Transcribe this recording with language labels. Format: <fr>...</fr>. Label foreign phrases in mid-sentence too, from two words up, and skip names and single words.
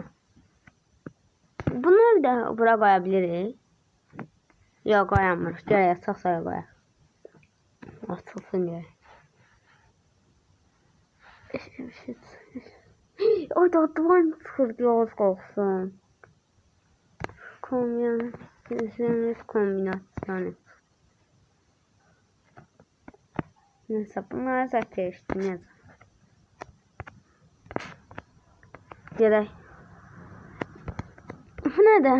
<az>Bunu bir də bura qoya bilirik. Yox, qoyamırıq. Görək, açaqsa qoyaq. Açılsın görək. Ay da duvar çıxırdı, az qalsın. Kombinasyonu.</az> <tr>Neyse, bunları zaten eşitmeyeceğim. Gerek. Bu ne de?</tr>